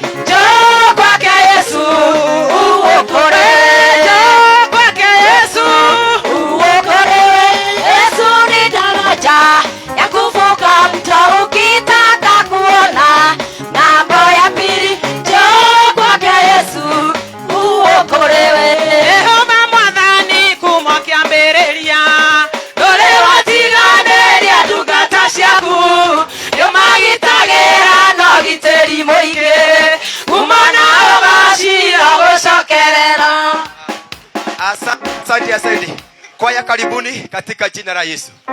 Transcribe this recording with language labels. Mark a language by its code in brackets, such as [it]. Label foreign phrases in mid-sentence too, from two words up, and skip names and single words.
[sw] Njoo kwake Yesu uokolewe. Njoo kwake Yesu uokolewe. Yesu ni daraja ya kuvuka mto ukitaka kuona mambo ya pili. Njoo kwake Yesu uokolewe. [ki] Ehoma mwathani kuma kiambĩrĩria. Ndũrĩ watiganĩria ndungata ciaku. Nĩũmagitagĩra na ũgitĩri mũingĩ. Kuma nao macira gũcokerera. [sw] Asante. Kwaya karibuni katika jina la Yesu.